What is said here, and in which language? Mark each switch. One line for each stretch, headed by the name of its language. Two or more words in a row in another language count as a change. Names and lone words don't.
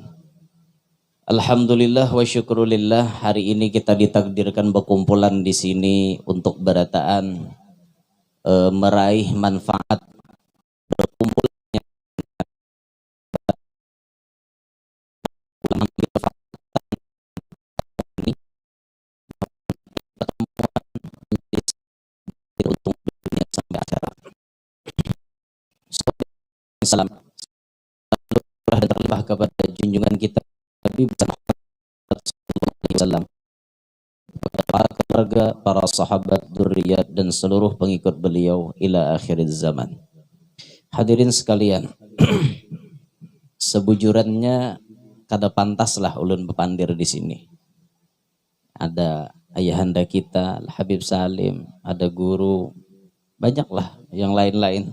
Arabic: الحمد لله والشكر لله,
Banjar: hari ini kita ditakdirkan berkumpulan di sini untuk barataan meraih manfaat berkumpulnya untuk dunia sampai akhirat. Salam dan terlimpah kepada junjungan kita Nabi Muhammad SAW, para keluarga, para sahabat, dzurriyyat dan seluruh pengikut beliau
Arabic: إلى آخر الزمان.
Banjar: Hadirin sekalian, sebujurannya kada pantaslah ulun bepandir di sini. Ada ayahanda kita Al-Habib Salim, ada guru, banyaklah yang lain-lain.